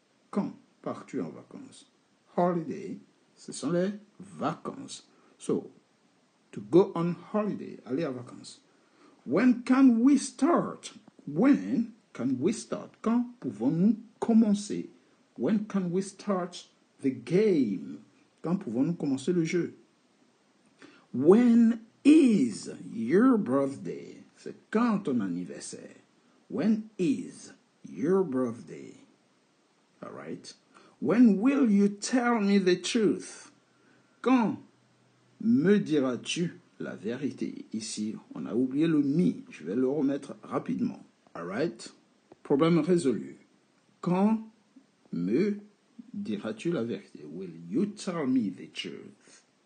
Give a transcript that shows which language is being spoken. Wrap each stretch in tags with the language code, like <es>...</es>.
<fr>Quand pars-tu en vacances? Holiday, ce sont les vacances.</fr> <en>So, to go on holiday,</en> <fr>aller en vacances.</fr> <en>When can we start? When can we start?</en> <fr>Quand pouvons-nous commencer?</fr> <en>When can we start the game?</en> <fr>Quand pouvons-nous commencer le jeu?</fr> <en>When is your birthday?</en> <fr>C'est quand ton anniversaire?</fr> <en>When is your birthday? All right. When will you tell me the truth?</en> <fr>Quand me diras-tu la vérité? Ici, on a oublié le me. Je vais le remettre rapidement.</fr> <en>All right.</en> <fr>Problème résolu. Quand me diras-tu la vérité?</fr> <en>Will you tell me the truth?</en>